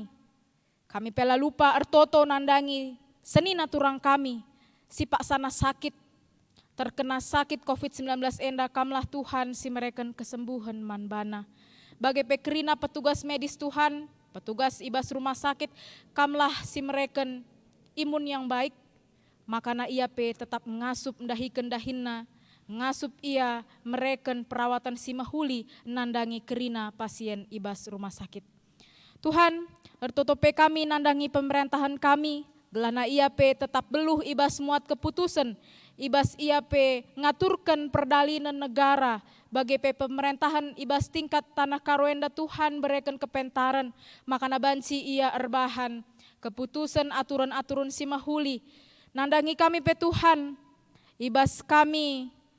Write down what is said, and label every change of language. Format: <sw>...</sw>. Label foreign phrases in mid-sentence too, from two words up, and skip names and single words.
<btx>Kami pela lupa ertoto nandangi seni naturang kami si Pak sana sakit terkena sakit COVID-19 enda kamlah Tuhan si mereken kesembuhan manbana. Bagai pekerina</btx> <id>petugas medis</id> <btx>Tuhan, petugas ibas rumah sakit, kamlah si mereken</btx> <id>imun yang baik,</id> <btx>makana ia pe tetap ngasup ndahikan dahinna, ngasup ia mereken perawatan si mahuli nandangi kerina pasien ibas rumah sakit. Tuhan, ertotope kami nandangi pemerintahan kami, gelana ia pe tetap beluh ibas muat keputusan, ibas ia pe ngaturkan perdalinan negara, bagi pe pemerintahan ibas tingkat tanah Karuenda Tuhan berikan kepentaran, makana banci ia erbahan, keputusan aturan-aturan si mahuli, nandangi kami pe Tuhan, ibas kami</btx>